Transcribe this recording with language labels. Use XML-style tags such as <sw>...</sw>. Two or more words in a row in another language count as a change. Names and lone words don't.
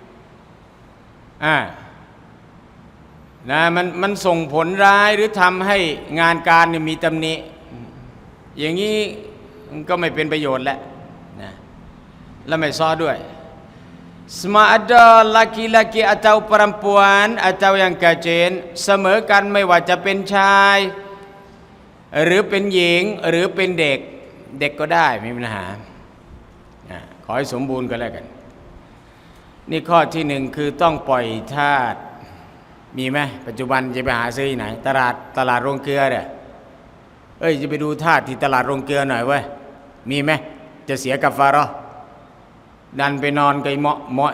<th>นะมันส่งผลร้ายหรือทำให้งานการเนี่ยมีตำหนิอย่างนี้มันก็ไม่เป็นประโยชน์แล้วนะแล้วไม่ซ้อด้วย</th> <ms>sama ada laki-laki atau perempuan atau yang kecil</ms> <th>เสม อกันไม่ว่าจะเป็นชายหรือเป็นหญิงหรือเป็นเด็กก็ได้ไม่มีปัญหาขอให้สมบูรณ์ก็แล้วกันนี่ข้อที่หนึ่งคือต้องปล่อยทาสมีไหมปัจจุบันจะไปหาซื้อที่ไหนตลาดโรงเกลือเนี่ยจะไปดูทาสที่ตลาดโรงเกลือหน่อยเว้ยมีไหมจะเสียกัฟฟาเราะห์ดันไปนอนกับหมอ</th>